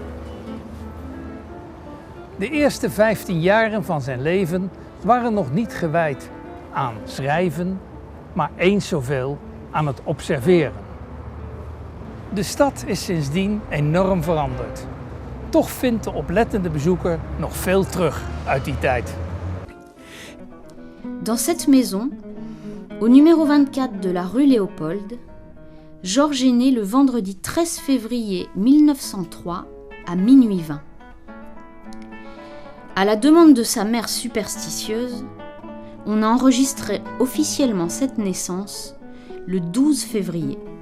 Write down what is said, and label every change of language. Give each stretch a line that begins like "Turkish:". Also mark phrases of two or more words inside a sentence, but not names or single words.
Dutch: De eerste 15 jaren van zijn leven waren nog niet gewijd aan schrijven, maar eens zoveel aan het observeren. De stad is sindsdien enorm veranderd. Toch vindt de oplettende bezoeker nog veel terug uit die tijd.
French: Dans cette maison, au numéro 24 de la rue Léopold, Georges est né le vendredi 13 février 1903 à minuit 20. À la demande de sa mère superstitieuse, on a enregistré officiellement cette naissance le 12 février.